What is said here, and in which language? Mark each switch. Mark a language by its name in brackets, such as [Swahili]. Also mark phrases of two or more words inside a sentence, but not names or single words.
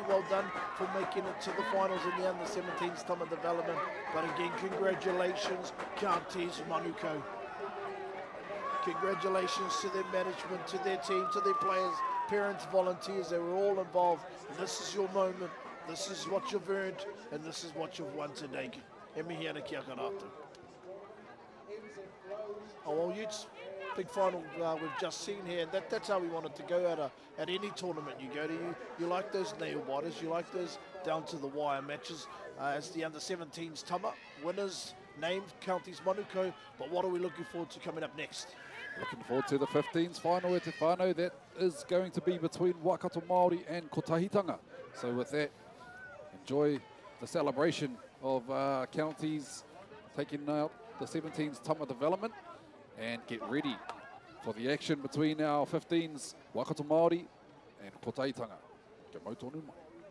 [English] Well done for making it to the finals in the under-17s Tama development. But again, congratulations, Counties Manuka. Congratulations to their management, to their team, to their players, parents, volunteers. They were all involved. And this is your moment. This is what you've earned, and this is what you've won today. [Māori] E mihi ana ki a karatu. [English] Oh, well, Utes, big final we've just seen here, and that's how we want it to go at any tournament you go to. You like those nail biters, you like those down to the wire matches. As the under-17s Tama winners named Counties Manuka, but what are we looking forward to coming up next? Looking forward to the 15s final [Māori] e te whānau. [English] That is going to be between Waikato Māori and Kotahitanga. So with that, enjoy the celebration of counties taking out the 17s Tama development, and get ready for the action between our 15s Waikato Māori and Kotahitanga. [Māori] Kia mau tonu mai.